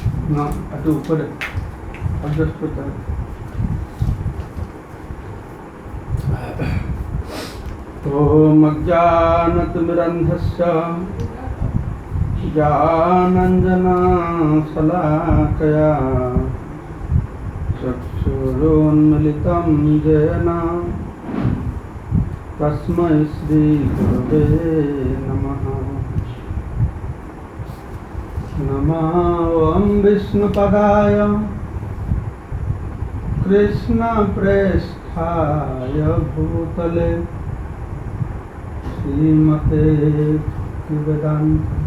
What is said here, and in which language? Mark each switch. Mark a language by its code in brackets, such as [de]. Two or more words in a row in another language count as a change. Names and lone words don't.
[bn] না একটু উপরে অ্যাডজাস্ট করতে হবে। [sa] ওম অজ্ঞানতিমিরন্ধস্য জ্ঞানাঞ্জনশলাকয়া চক্ষুरुन्मिलितं येन तस्मै श्रीगुरवे नमः। नमो ॐ विष्णुपदाय कृष्णप्रेष्ठाय भूतले श्रीमते भक्तिवेदान्त